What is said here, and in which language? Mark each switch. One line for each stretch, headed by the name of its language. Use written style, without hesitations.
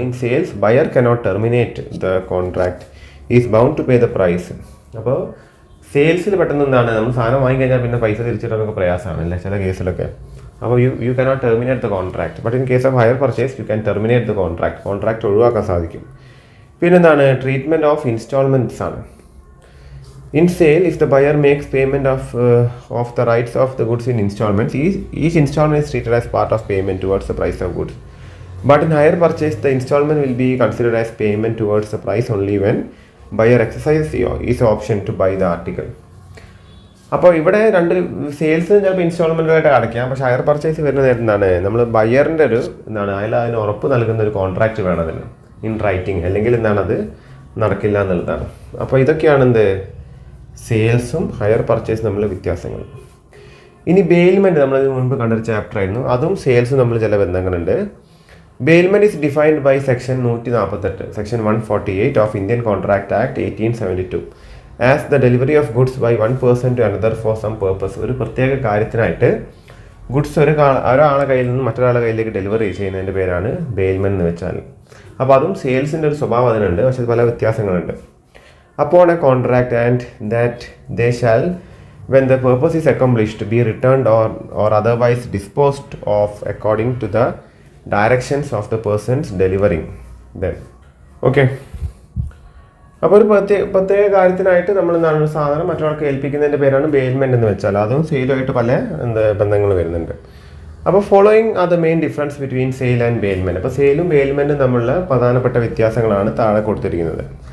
English: In sales buyer cannot terminate the contract, is bound to pay the price.
Malayalam: അപ്പോൾ സെയിൽസിൽ പെട്ടെന്ന് എന്താണ്, നമ്മൾ സാധനം വാങ്ങിക്കഴിഞ്ഞാൽ പിന്നെ പൈസ തിരിച്ചിടാനൊക്കെ പ്രയാസമാണ് അല്ലേ ചില കേസിലൊക്കെ.
English: അപ്പോൾ you cannot terminate the contract, but in case of hire purchase you can terminate the contract.
Malayalam: Contract ഒഴിവാക്കാൻ സാധിക്കും. പിന്നെന്താണ്, ട്രീറ്റ്മെൻറ്റ് ഓഫ് ഇൻസ്റ്റാൾമെൻറ്റ്സ് ആണ്.
English: In sale, if the buyer makes payment of the rights of the goods in installments, each installment is treated as part of payment towards the price of goods. But in hire purchase, the installment will be considered as payment towards the price only when buyer exercises his option to buy the article.
Malayalam: അപ്പോൾ ഇവിടെ രണ്ട് sales ചിലപ്പോൾ ഇൻസ്റ്റാൾമെൻറ്റായിട്ട് അടയ്ക്കാം. പക്ഷേ higher purchase വരുന്ന നേരത്തെ എന്താണ്, നമ്മൾ ബയറിൻ്റെ ഒരു എന്താണ് അതിന് ഉറപ്പ് നൽകുന്ന ഒരു കോൺട്രാക്റ്റ് വേണം അതിന് ഇൻ റൈറ്റിംഗ്, അല്ലെങ്കിൽ എന്താണ് അത് നടക്കില്ല എന്നുള്ളതാണ്. അപ്പോൾ ഇതൊക്കെയാണ് എന്ത് സെയിൽസും ഹയർ പർച്ചേസും തമ്മിലുള്ള വ്യത്യാസങ്ങൾ. ഇനി ബെയിൽമെൻറ്റ് നമ്മളിത് മുൻപ് കണ്ടൊരു ചാപ്റ്റർ ആയിരുന്നു. അതും സെയിൽസും തമ്മിൽ ചില ബന്ധങ്ങളുണ്ട്.
English: Bailment is defined by section 148 section 148 of Indian contract act 1872 as the delivery of goods by one person to another for some purpose.
Malayalam: ഒരു പ്രത്യേക കാര്യത്തിനായിട്ട് ഗുഡ്സ് ഒരാളെ കയ്യിൽ നിന്ന് മറ്റൊരാളുടെ കയ്യിലേക്ക് ഡെലിവറി ചെയ്യുന്നതിൻ്റെ പേരാണ് ബെയിൽമെൻറ്റ് എന്ന് വെച്ചാൽ. അപ്പോൾ അതും സെയിൽസിൻ്റെ ഒരു സ്വഭാവം അതിനുണ്ട്, പക്ഷേ പല വ്യത്യാസങ്ങളുണ്ട്.
English: Upon a contract and that they shall, when the purpose is accomplished, be returned or otherwise disposed of according to the directions of the persons delivering them. Okay.
Malayalam: അപ്പോൾ ഒരു പ്രത്യേക കാര്യത്തിനായിട്ട് നമ്മൾ എന്താണ് സാധനം മറ്റൊരാൾക്ക് ഏൽപ്പിക്കുന്നതിൻ്റെ പേരാണ് ബെയിൽമെൻറ്റ് എന്ന് വെച്ചാൽ. അതും സെയിലുമായിട്ട് പല ബന്ധങ്ങൾ വരുന്നുണ്ട്. അപ്പോൾ
English: Following are the main difference between sale and bailment.
Malayalam: അപ്പോൾ സെയിലും ബെയിൽമെൻറ്റും തമ്മിലുള്ള പ്രധാനപ്പെട്ട വ്യത്യാസങ്ങളാണ് താഴെ കൊടുത്തിരിക്കുന്നത്.